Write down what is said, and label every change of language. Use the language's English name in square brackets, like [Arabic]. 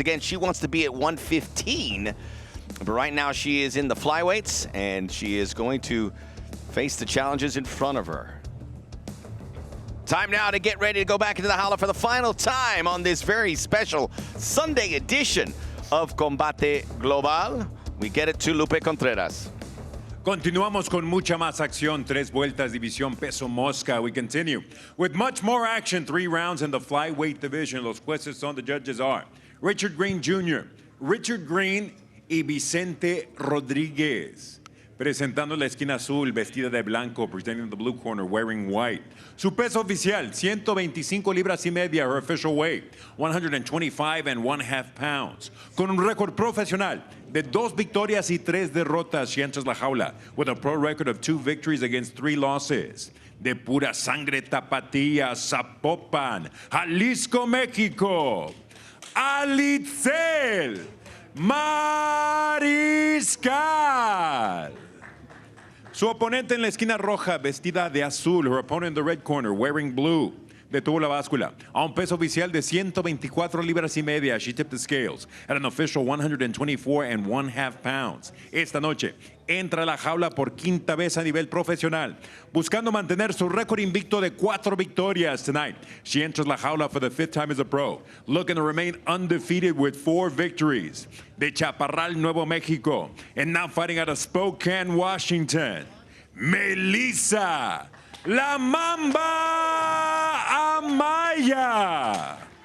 [English] Again, she wants to be at 115, but right now she is in the flyweights, and she is going to face the challenges in front of her. Time now to get ready to go back into the Jaula for the final time on this very special Sunday edition of Combate Global. We get it to Lupe Contreras. [Spanish] Continuamos con mucha más acción. 3 vueltas, división peso mosca. [English] We continue with much more action. 3 rounds in the flyweight division. [Spanish] Los jueces son, [English] the judges are [Spanish] Richard Green Jr., Richard Green y Vicente Rodríguez. Presentando la esquina azul, vestida de blanco, [English] presenting the blue corner, wearing white. [Spanish] Su peso oficial, 125 libras y media, [English] her official weight, 125½ pounds. [Spanish] Con un récord profesional de 2 victorias y 3 derrotas, [English] she enters la jaula with a pro record of 2 victories against 3 losses. [Spanish] De pura sangre tapatía, Zapopan, Jalisco, México, Alitzel Mariscal. Su oponente en la esquina roja, vestida de azul. [English] Her opponent in the red corner, wearing blue. [Spanish] Detuvo la báscula a un peso oficial de 124 libras y media. [English] She tipped the scales at an official 124½ pounds. [Spanish] Esta noche entra a la jaula por 5ª vez a nivel profesional, buscando mantener su récord invicto de 4 victorias. [English] Tonight, she enters la jaula for the 5th time as a pro, looking to remain undefeated with 4 victories. De Chaparral, Nuevo Mexico, and now fighting out of Spokane, Washington, Melissa La Mamba Amaya.